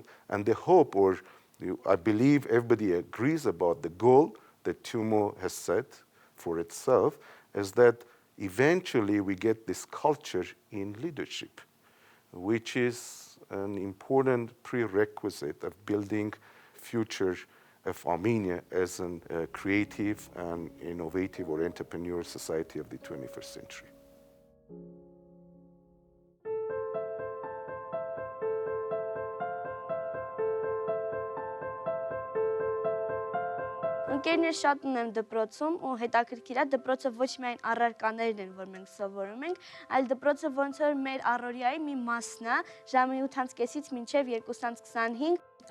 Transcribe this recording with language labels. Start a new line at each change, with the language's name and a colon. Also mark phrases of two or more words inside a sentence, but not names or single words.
English: And the hope, or I believe everybody agrees about the goal that Tumo has set for itself, is that eventually we get this culture in leadership, which is an important prerequisite of building future of Armenia as a creative and innovative or entrepreneurial society of the 21st century.
Armenian: Ընկերներ շատ ունեմ դպրոցում ու հետաքրքիր է դպրոցը ոչ միայն առարկաներն են, որ մենք սովորում ենք, այլ դպրոցը ոնց որ մեր առօրյայի մի մասն է, ժամը 8:30-ից մինչև 2:25